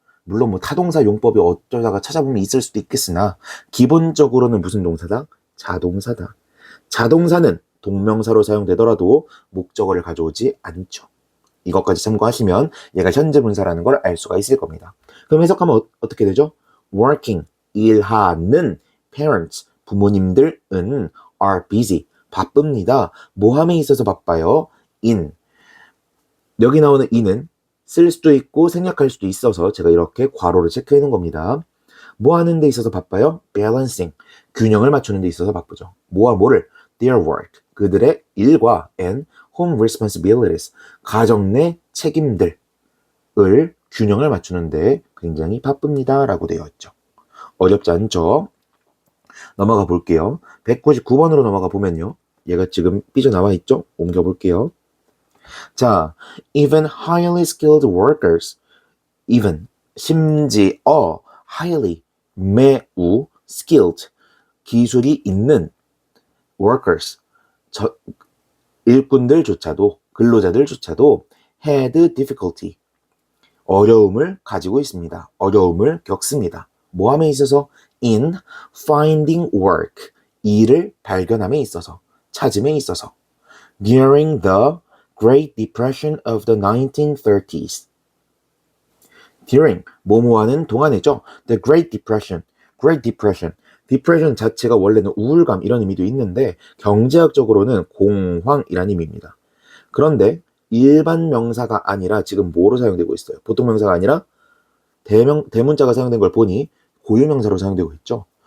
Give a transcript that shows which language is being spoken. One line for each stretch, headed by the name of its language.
Korean: 물론 뭐 타동사 용법이 어쩌다가 찾아보면 있을 수도 있겠으나 기본적으로는 무슨 동사다? 자동사다. 자동사는 동명사로 사용되더라도 목적어를 가져오지 않죠. 이것까지 참고하시면 얘가 현재 분사라는 걸 알 수가 있을 겁니다. 그럼 해석하면 어떻게 되죠? working, 일하는 parents, 부모님들은
English: are busy,
Korean: 바쁩니다. 뭐함에 있어서 바빠요? in. 여기 나오는 in은 쓸 수도 있고 생략할 수도 있어서 제가 이렇게 괄호를 체크해 놓은 겁니다. 뭐 하는 데 있어서 바빠요? balancing, 균형을 맞추는 데 있어서 바쁘죠. 뭐와 뭐를?
English: their work,
Korean: 그들의 일과
English: and home responsibilities,
Korean: 가정 내 책임들을 균형을 맞추는데 굉장히 바쁩니다 라고 되어 있죠. 어렵지 않죠? 넘어가 볼게요. 199번으로 넘어가 보면요. 얘가 지금 삐져나와 있죠? 옮겨 볼게요.
English: 자, even highly skilled workers, even, 심지어, highly, 매우, skilled,
Korean: 기술이 있는
English: workers,
Korean: 일꾼들조차도, 근로자들조차도
English: had difficulty,
Korean: 어려움을 가지고 있습니다. 어려움을 겪습니다. 뭐함에 있어서?
English: in finding work,
Korean: 일을 발견함에 있어서, 찾음에 있어서.
English: during the Great Depression of the 1930s.
Korean: during, 뭐뭐하는 동안이죠. The Great Depression, Great Depression. Depression 자체가 원래는 우울감 이런 의미도 있는데 경제학적으로는 공황이라는 의미입니다. 그런데 일반 명사가 아니라 지금 뭐로 사용되고 있어요? 보통 명사가 아니라 대문자가 사용된 걸 보니 고유명사로 사용되고 있죠.